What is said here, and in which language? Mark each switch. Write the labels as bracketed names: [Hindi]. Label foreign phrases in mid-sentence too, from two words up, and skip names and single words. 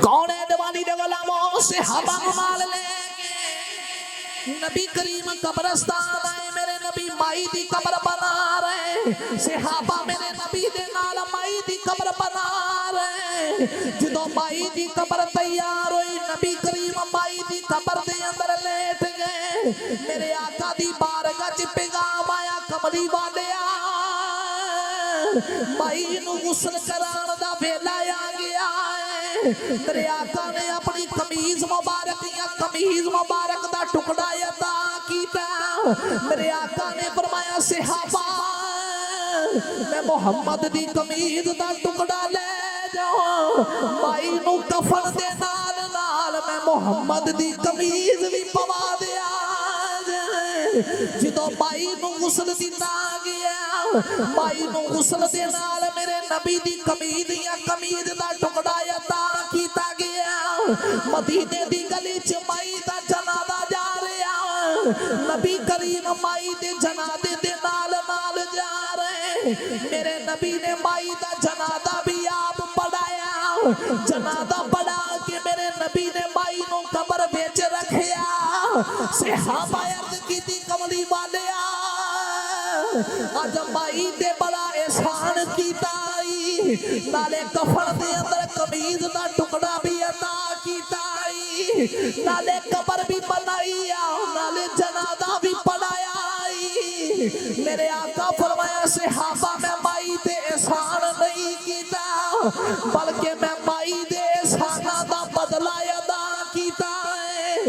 [Punjabi] کونے دیوانی دے غلاموں صحابہ کو نال لے کے نبی کریم قبرستان آئے، میرے نبی مائی دی قبر بنا رہے، صحابہ میرے نبی دے نال مائی دی قبر بنا رہے۔ جدو مائی دی قبر تیار ہوئی، نبی کریم مائی دی قبر دے اندر لیٹ گئے، میرے آقا دی بارگاہ چ پیغام آیا، کملی والیا مائی نو غسل کران دا ویلا آ گیا ہے۔ میرے آقا نے اپنی قمیض مبارک یا قمیض مبارک دا ٹکڑا عطا کیتا، میرے آقا نے فرمایا صحابہ میں محمد دی قمیض دا ٹکڑا لے جاؤ، مائی نو کفن دے نال نال میں محمد دی قمیض بھی پوا دیا۔ جدو مائی نو غسل دیتا گیا، مائی نو غسل دے نال میرے نبی دی قمیض یا قمیض دا ٹکڑا عطا کیتا گیا۔ مدینے دی گلی چ مائی دا جنازہ جا رہا، نبی کریم مائی دے جنازے دے نال نال جا رہے، میرے نبی نے مائی دا جنازہ بھی آپ پڑھایا، جنازہ پڑھا کے میرے نبی نے مائی نو قبر وچ رکھیا۔ صحابہ عرض کیتی کملی والیا اج مائی تے بڑا احسان کیتا آئی، نالے کفن دے اندر قمیض دا ٹکڑا بھی عطا کیتا آئی، نالے قبر بھی بنائی آ، نالے جنازہ بھی پڑھایا آئی۔ میرے آقا فرمایا صحابہ میں مائی تے احسان نہیں کیتا، بلکہ میں مائی دے احسانہ دا بدلہ ادا کیتا ہے۔